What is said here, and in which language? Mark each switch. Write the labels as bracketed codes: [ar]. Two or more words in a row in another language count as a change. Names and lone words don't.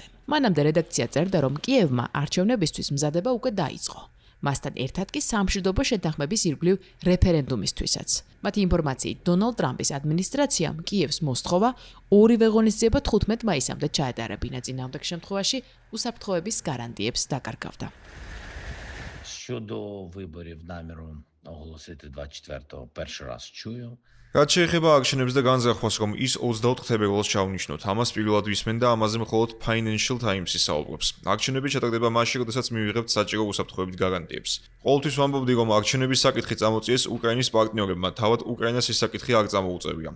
[ka] მანამდე რედაქცია წერდა, რომ კიევმა არჩევნებისთვის მზადება უკვე დაიწყო. მასთან ერთად კი სამშვიდობო შეთანხმების ირგვლივ რეფერენდუმისთვისაც. მათი ინფორმაციით, დონალდ ტრამპის ადმინისტრაციამ კიევს მოსთხოვა ორივე ღონისძიება 15 მაისამდე ჩაეტარებინა. წინააღმდეგ შემთხვევაში უსაფრთხოების გარანტიებს დაკარგავდა. [uk] Щодо виборів наміру оголосити 24-го перший раз чую. [ka] რაც შეეხება არჩევნებს და განზრახვას, რომ ის 24 თებერვალს ჩაუნიშნოთ, ამას პირველად ვისმენ და ამაზე მხოლოდ Financial Times-ი საუბრობს. არჩევნები ჩატარდება მაშინ, როდესაც მივიღებთ საჭირო უსაფრთხოების გარანტიებს. ყოველთვის ვამბობდი, რომ არჩევნების საკითხი წამოწიეს უკრაინის პარტნიორებმა, თავად უკრაინას ეს საკითხი არ წამოუწევია.